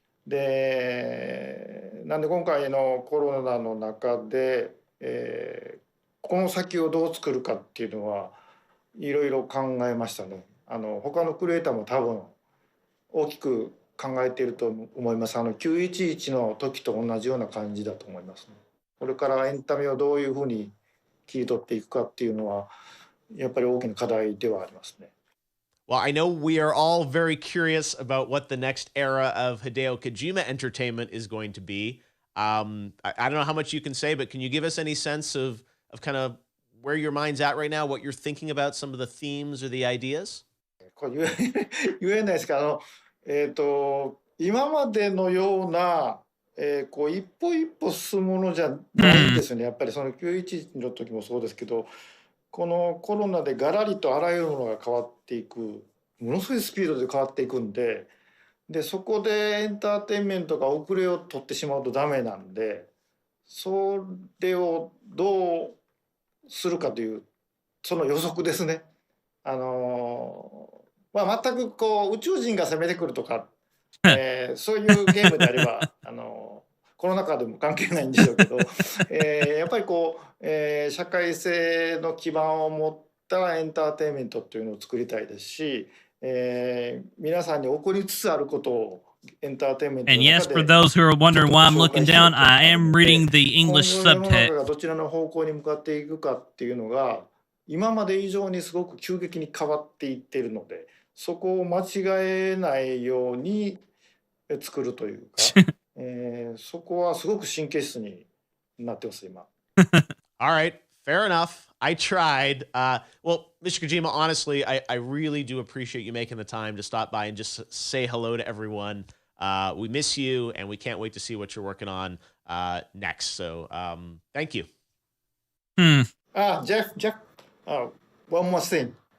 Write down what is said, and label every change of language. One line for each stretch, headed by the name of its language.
Japanese: なんで今回のコロナの中で、この先をどう作るかっていうのはいろいろ考えましたね。他のクリエイターも多分大きく考えていると思います。 911の時と同じような感じだと思いますね。これからエンタメをどういうふうに切り取っていくかっていうのはやっぱり大きな課題ではありますね。
English: Well, I know we are all very curious about what the next era of Hideo Kojima entertainment is going to be. I don't know how much you can say, but can you give us any sense of kind of where your mind's at right now, what you're thinking about, some of the themes or the ideas?
Japanese: これ言えないですけど、今までのような、こう一歩一歩進むものじゃないんですよね。やっぱりその911の時もそうですけど、このコロナでガラリとあらゆるものが変わっていく、ものすごいスピードで変わっていくんで、そこでエンターテインメントが遅れを取ってしまうとダメなんで、それをどうするかというその予測ですね。まあ、全くこう宇宙人が攻めてくるとか、そういうゲームであればコロナ禍でも関係ないんでしょうけど、やっぱりこう、社会性の基盤を持ったエンターテインメントっていうのを作りたいですし、皆さんに起こりつつあることをエンターテインメントの
English: And
Japanese: で
English: for those who are wondering why I'm looking down, I am reading the English
Japanese: 今後世の中
English: subtext.
Japanese: がどちらの方向に向かっていくかっていうのが今まで以上にすごく急激に変わっていっているので、そこを間違えないように作るというか、そこはすごく神経質になってます今。
English: All right, fair enough. I tried. Well, Mr. Kojima, honestly, I really do appreciate you making the time to stop by and just say hello to everyone. We miss you, and we can't wait to see what you're working on next. So, thank you. Jeff, one more thing.